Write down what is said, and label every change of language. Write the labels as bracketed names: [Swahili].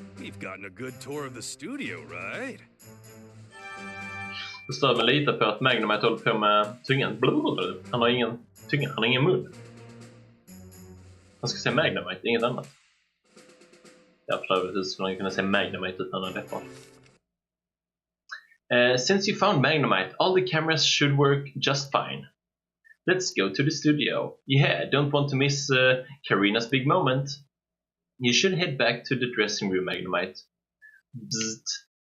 [English] We've gotten a good tour of the studio, right? [Swedish] Det stämmer lite på att Magnemite håller på med tungan. Han har ingen tunga, han har ingen mun. Han ska säga Magnemite, inget annat. Jag tror att skulle kunna säga Magnemite utan en läppar. [English] Since you found Magnemite, all the cameras should work just fine. Let's go to the studio. Yeah, don't want to miss Karina's big moment. You should head back to the dressing room, Magnemite. Bzzzt.